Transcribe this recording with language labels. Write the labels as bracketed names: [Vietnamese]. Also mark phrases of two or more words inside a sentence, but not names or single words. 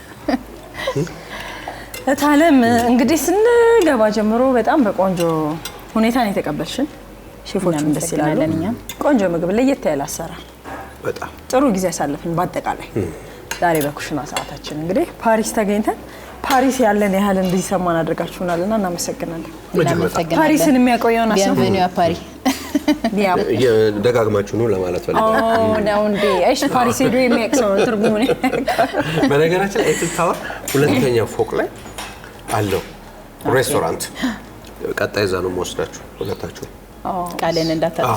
[Amharic] እታለም እንግዲህ ስንገባ ጀምሮ በጣም በቆንጆ ሁኔታ ነው የተቀበልሽን። ሼፎቹም ደስ ይላሉ። ቆንጆ ምግብ ለየት ያለ አሰራር፣ በጣም ጥሩ ጊዜ ያሳለፍን። በአጠቃላይ ዛሬ በኩሽና ሰዓታችን እንግዲህ ፓሪስ ተገኝተን ፓሪስ ያለን ያህል እንዲሰማን አድርጋችሁናልና እናመሰግናለን። ፓሪስን የሚያቆየውን አሰብ [French] ቢenvenue à Paris [Amharic] ደጋግማችሁ ነው ለማለት ፈልጋለሁ። ነው እንዴ? እሺ ፓሪስ ሄዶ የሚያቅሰው ትርጉሙ ነው። በነገራችን ላይ ኤፍል ታወር ሁለተኛው ፎቅ ላይ አለው ሬስቶራንት። ቀጣይ እዛ ነው የምወስዳችሁ ሁለታችሁ። ቃልን እንዳታጥፍ።